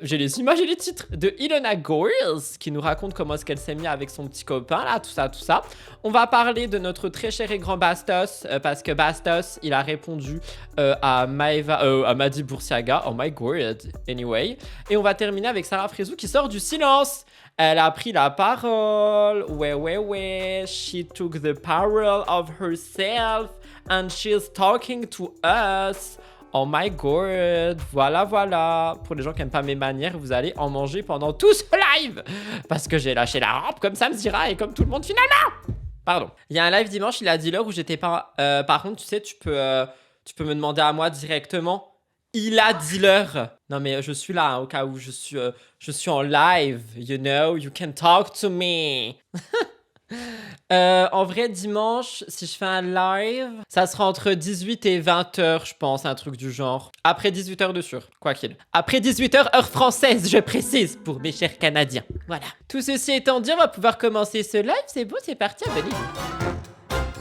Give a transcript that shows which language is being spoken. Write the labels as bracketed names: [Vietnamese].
[French] J'ai les images et les titres. De Ilona Goyles, qui nous raconte comment est-ce qu'elle s'est mise avec son petit copain, là, tout ça, tout ça. On va parler de notre très cher et grand Bastos, parce que Bastos, il a répondu à Maddie Burstraga. [English] Oh my god. Anyway. [French] Et on va terminer avec Sarah Fraser qui sort du silence. Elle a pris la parole. Ouais. [English] She took the power of herself and she's talking to us. Oh my god. Voilà. [French] Pour les gens qui n'aiment pas mes manières, vous allez en manger pendant tout ce live. Parce que j'ai lâché la rampe comme Sam Zira et comme tout le monde finalement. Pardon. Il y a un live dimanche, il a dit l'heure où j'étais pas... par contre, tu sais, tu peux me demander à moi directement. Il a dit l'heure. Non mais je suis là hein, au cas où je suis en live. [English] You know, you can talk to me. [French] En vrai, dimanche, si je fais un live, ça sera entre 18 et 20h, je pense, un truc du genre. Après 18h de sûr, quoi qu'il. Après 18h, heure française, je précise, pour mes chers Canadiens. Voilà. Tout ceci étant dit, on va pouvoir commencer ce live. C'est beau, c'est parti, abonnez-vous.